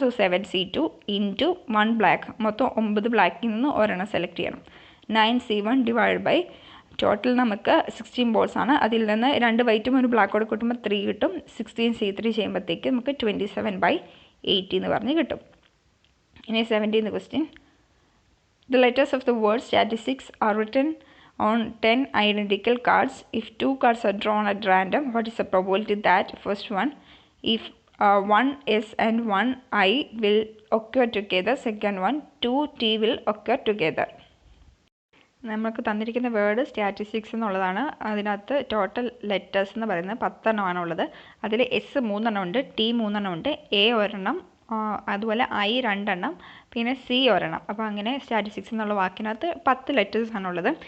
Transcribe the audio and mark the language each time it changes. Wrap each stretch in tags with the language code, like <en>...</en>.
<ml>So 7C2 into 1 black. മൊത്തം 9 ബ്ലാക്കിൽ നിന്ന് ഒരെണ്ണം സെലക്ട് ചെയ്യണം. 9C1 / ടോട്ടൽ നമുക്ക് 16 ബോൾസ് ആണ്. അതിൽ നിന്ന് 2 വൈറ്റും 1 ബ്ലാക്കോട് കൂട്ടുമ്പോൾ 3 കിട്ടും. 16C3 ചെയ്യുമ്പോഴത്തേക്ക് നമുക്ക് 27/80 എന്ന് പറഞ്ഞ് കിട്ടും. ഇനി</ml> <en>17th question. The letters of the word statistics are written on 10 identical cards. If 2 cards are drawn at random, what is the probability that first one, if 1 S and 1 I will occur together, second one 2T will occur together?</en> <ml>നമുക്ക് തന്നിരിക്കുന്ന word statistics എന്നുള്ളതാണ്. അതിനകത്ത് total letters എന്ന് പറയുന്നത് 10 എണ്ണമാണ് ഉള്ളത്. അതിൽ S 3 എണ്ണം ഉണ്ട്, T 3 എണ്ണം ഉണ്ട്, A 1 എണ്ണം, അതുപോലെ I 2 എണ്ണം, പിന്നെ C 1 എണ്ണം. അപ്പോൾ അങ്ങനെ സ്റ്റാറ്റിസ്റ്റിക്സ് എന്നുള്ള വാക്കിനകത്ത് 10 ലെറ്റേഴ്സ് ആണുള്ളത്.</ml>